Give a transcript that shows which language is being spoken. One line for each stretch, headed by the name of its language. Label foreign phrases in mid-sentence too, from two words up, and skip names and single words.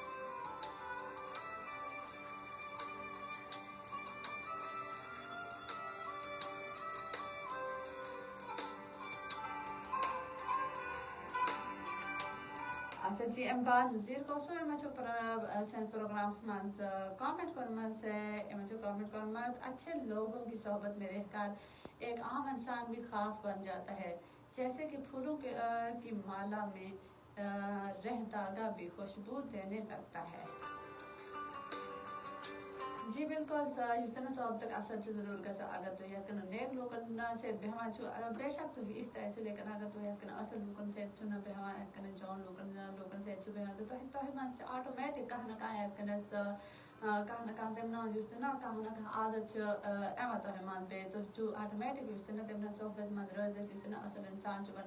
Kashmiri: اچھا جی امہِ بعد نظیٖر کوسو یِمن چھُ سٲنِس پروگرامس منٛز کامنٹ کوٚرمُت یِمن چھُ کامنٹ کوٚرمُت
Urdu: اچھے لوگوں کی صحبت میں رہ کر ایک عام انسان بھی خاص بن جاتا ہے جیسے کہ پھولوں کی مالا میں رہ داغا بھی خوشبو دینے لگتا ہے
Kashmiri: جی بالکل یُس زن صحبتُک اثر چھُ ضروٗر گژھان اگر تُہۍ یِتھ کٔنۍ نیک لوٗکن سۭتۍ بیٚہوان چھِو بے شک تُہۍ یِتھ تہِ آسِو لیکن اگر تُہۍ یِتھ کٔنۍ اَصٕل لوٗکن سۭتۍ چھِو نہٕ بیٚہوان یِتھ کٔنۍ جان لوٗکن سۭتۍ چھِو بیٚہوان تہٕ تۄہہِ منٛز چھِ آٹومیٹِک کانٛہہ نہ کانٛہہ یِتھ کٔنۍ کانٛہہ نہ کانٛہہ تَمہِ ناو یُس تہِ نا کانٛہہ نہ کانٛہہ عادت چھِ یِوان تۄہہِ منٛز بیٚیہِ تُہۍ چھِو آٹومیٹِک یُس تہِ نہٕ تَمہِ ناو صحبت منٛز روٗزِتھ یُس تہِ نہٕ اَصٕل اِنسان چھُ